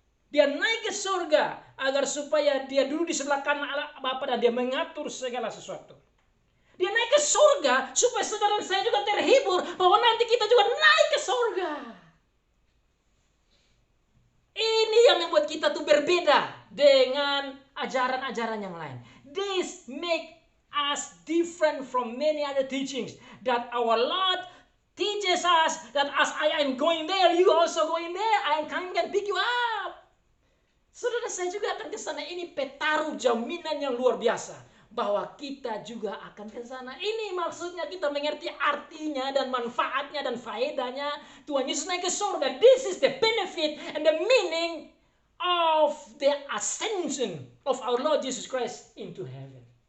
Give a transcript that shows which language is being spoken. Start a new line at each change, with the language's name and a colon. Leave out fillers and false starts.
Indonesian: Dia naik ke surga agar supaya dia duduk di sebelah kanan Allah Bapa dan dia mengatur segala sesuatu. Dia naik ke surga supaya saudara dan saya juga terhibur bahwa nanti kita juga naik ke surga. Ini yang membuat kita tuh berbeda dengan ajaran-ajaran yang lain.
English: This make us different from many other teachings that our Lord teaches us that as I am going there, you also going there. I am coming and pick you up.
Indonesian: Saudara, saya juga akan ke sana. Ini petaruh jaminan yang luar biasa bahwa kita juga akan ke sana. Ini maksudnya kita mengerti artinya dan manfaatnya dan faedahnya Tuhan Yesus naik ke surga.
English: This is the benefit and the meaning of the ascension of our Lord Jesus Christ into heaven.